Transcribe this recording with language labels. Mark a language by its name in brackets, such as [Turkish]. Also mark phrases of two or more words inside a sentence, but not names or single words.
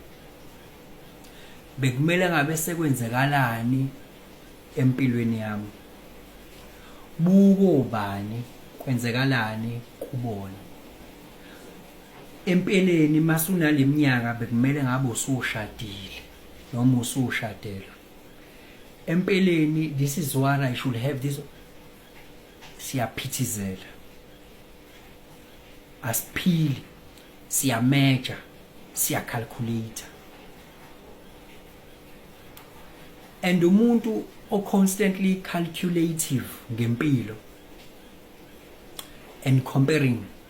[Zulu] Bekumele ngabe sekwenzekalani empilweni yami. Buko bani kwenzekalani kubona. Empeleni masunaleminyaka bekumele ngabe usushadile noma usushadela. [English] Empeleni this is what I should have this. [Zulu] Siyaphithizela. Asiphili, siyameasure, siyacalculate. [English] And [Zulu] umuntu o [English] constantly calculative ngempilo and comparing.